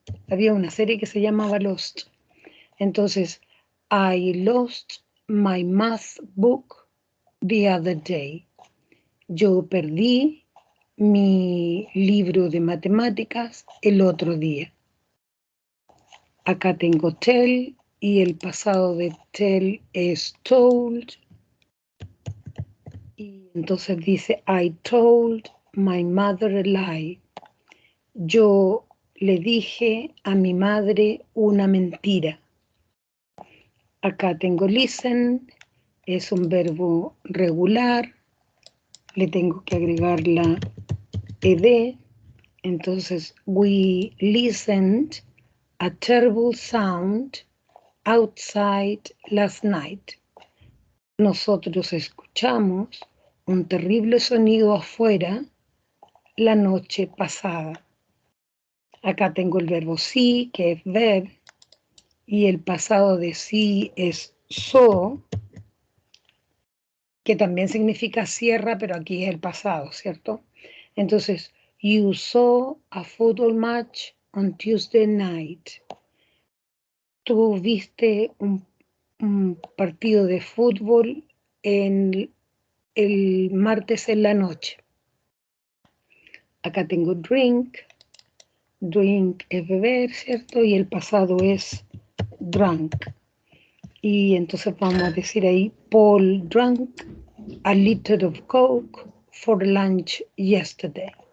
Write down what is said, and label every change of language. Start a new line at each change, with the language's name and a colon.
Spanish: Había una serie que se llamaba Lost.
English: Entonces, I lost my math book the other day.
Spanish: Yo perdí mi libro de matemáticas el otro día. Acá tengo tell y el pasado de tell es told. Y entonces dice,
English: I told my mother a lie.
Spanish: Yo le dije a mi madre una mentira. Acá tengo listen, es un verbo regular. Le tengo que agregar la ed.
English: Entonces, we listened a terrible sound outside last night.
Spanish: Nosotros escuchamos un terrible sonido afuera la noche pasada. Acá tengo el verbo see, que es ver, y el pasado de see es saw, que también significa cierra, pero aquí es el pasado, ¿cierto?
English: Entonces, you saw a football match on Tuesday night.
Spanish: Tú viste un partido de fútbol el martes en la noche. Acá tengo drink. Drink es beber, ¿cierto? Y el pasado es drunk. Y entonces vamos a decir ahí,
English: Paul drank a liter of Coke for lunch yesterday.